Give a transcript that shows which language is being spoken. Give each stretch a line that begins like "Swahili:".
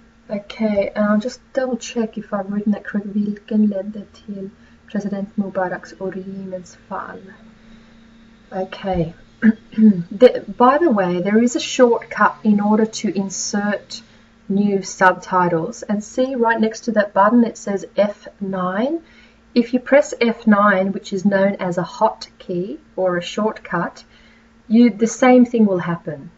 English: Okay, I'll just double check if I've written that correctly.
Swedish: Vilken ledde till president Mubaraks och regimens fall?
English: Okay. By the way, there is a shortcut in order to insert new subtitles. And see right next to that button it says F9. If you press F9, which is known as a hotkey or a shortcut, the same thing will happen.